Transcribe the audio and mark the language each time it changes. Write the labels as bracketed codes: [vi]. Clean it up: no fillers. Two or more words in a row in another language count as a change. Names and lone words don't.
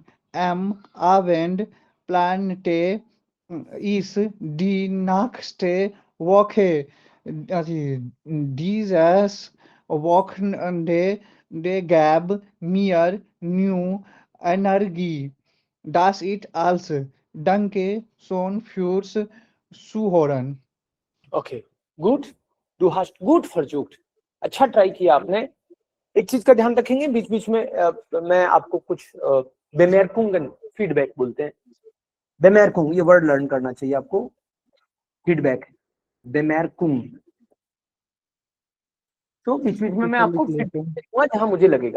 [de] Am Abend plante ich die nächste Woche. Dieses Wochenende gab mir neue Energie. Das ist alles. Danke schon fürs Zuhören. [en] OK good, [de] du hast gut versucht. [hi] अच्छा ट्राई किया आपने। एक चीज का ध्यान रखेंगे, बीच बीच में मैं आपको कुछ बेमेरकुंगन फीडबैक बोलते हैं। बेमेरकुंग ये वर्ड लर्न करना चाहिए आपको। फीडबैक बेमेरकुंग, तो बीच बीच में मैं आपको फीडबैक दूंगा जहां मुझे लगेगा।